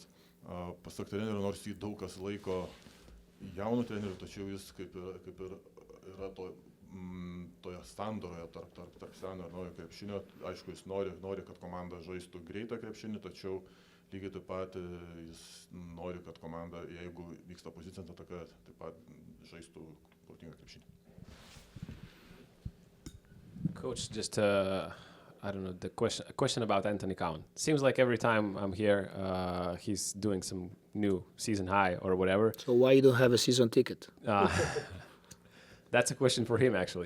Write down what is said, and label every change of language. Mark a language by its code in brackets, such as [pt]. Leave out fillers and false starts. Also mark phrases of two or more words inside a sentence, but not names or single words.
[lt] Pasak trenerių, nors jį daug kas laiko jaunų trenerių, tačiau jis kaip ir yra toje sandoroje tarp seno ir naujo krepšinio. Aišku, jis nori, kad komanda žaistų greitą krepšinį, tačiau lygiai taip pat jis nori, kad komanda, jeigu vyksta pozicinė ataka, taip pat žaistų protingą krepšinį. [en] Coach, just I don't know, a question about Anthony Cowan. Seems like every time I'm here, he's doing some new season high or whatever. So why you don't have a season ticket? That's a question for him, actually.